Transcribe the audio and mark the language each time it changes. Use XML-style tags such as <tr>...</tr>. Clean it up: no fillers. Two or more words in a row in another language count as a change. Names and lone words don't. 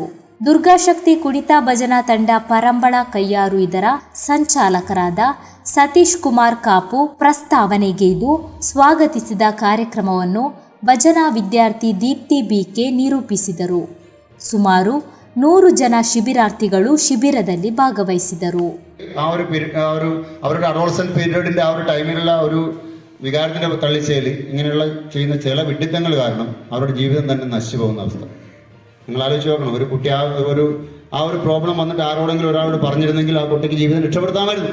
<kn>ದುರ್ಗಾಶಕ್ತಿ ಕುಣಿತ ಭಜನಾ ತಂಡ ಪರಂಬಳ ಕಯ್ಯಾರು ಇದರ ಸಂಚಾಲಕರಾದ ಸತೀಶ್ ಕುಮಾರ್ ಕಾಪು ಪ್ರಸ್ತಾವನೆಗೈದು ಸ್ವಾಗತಿಸಿದ ಕಾರ್ಯಕ್ರಮವನ್ನು ಭಜನಾ ವಿದ್ಯಾರ್ಥಿ ದೀಪ್ತಿ ಬಿಕೆ ನಿರೂಪಿಸಿದರು. ಸುಮಾರು 100 ಜನ ಶಿಬಿರಾರ್ಥಿಗಳು ಶಿಬಿರದಲ್ಲಿ ഭാഗവഹിಸಿದರು.</kn> <ml>അവരുടെ</ml> <en>adolescent period</en> <ml>ആ ഒരു ടൈമിലുള്ള ഒരു വികാരത്തിന്റെ തള്ളിച്ചയിൽ ഇങ്ങനെയുള്ള ചെയ്യുന്ന ചില വിഡിത്തങ്ങൾ കാരണം അവരുടെ ജീവിതം തന്നെ നശിച്ചു പോകുന്ന അവസ്ഥ നിങ്ങൾ ആലോചിച്ച് നോക്കണം. ഒരു കുട്ടി ആ ഒരു പ്രോബ്ലം വന്നിട്ട് ആരോടെങ്കിലും ഒരാളോട് പറഞ്ഞിരുന്നെങ്കിൽ ആ കുട്ടിക്ക് ജീവിതം രക്ഷപ്പെടുത്താമായിരുന്നു.</ml>